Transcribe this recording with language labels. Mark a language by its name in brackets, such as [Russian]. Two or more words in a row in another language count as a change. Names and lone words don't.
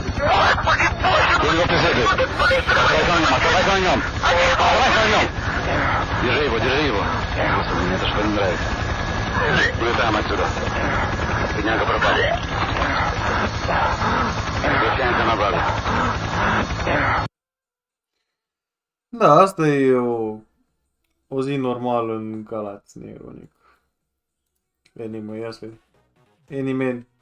[Russian] Я его преследую. Оставайся на нем. Держи его. Господи, мне это что не нравится. Улетаем отсюда. Бедняга пропал. Возвращаемся на базу. [Romanian] Da, asta e o zi normală în Galați, neironic. Anime, ia să vedem. Anime.